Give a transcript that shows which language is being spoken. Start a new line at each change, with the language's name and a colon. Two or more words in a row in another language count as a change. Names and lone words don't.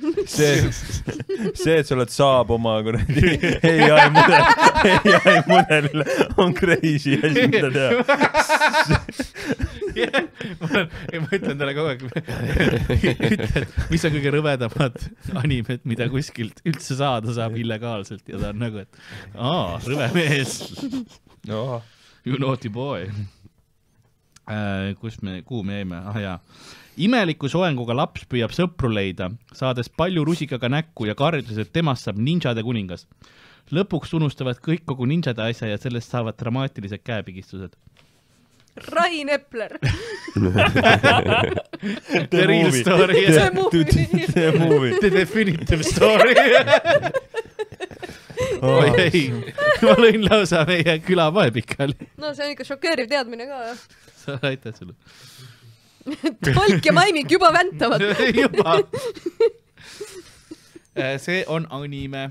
Estonian: See, et sa oled saab oma
English: AI mudelile
Estonian: on crazy asi, mida teha. Ma ütlen talle kogu aeg, mis on kõige rõvedamad animed, mida kuskilt üldse saada saab illegaalselt ja ta on nagu, et rõve mees.
English: You naughty boy.
Estonian: Kuhu me jäime? Imeliku soenguga laps püüab sõpru leida, saades palju rusikaga näkku ja karjudes, et temast saab ninjade kuningas. Lõpuks unustavad kõik kogu ninjade asja ja sellest saavad dramaatilised käepigistused. Rain Epler.
English: The real story. The movie. The definitive story.
Estonian: Ei, ma lõin lausa meie külapoe pikali. No see on ikka šokeeriv teadmine ka. Sa aitäh sulle. Tolk ja maimik juba väntavad. Juba. See on anime.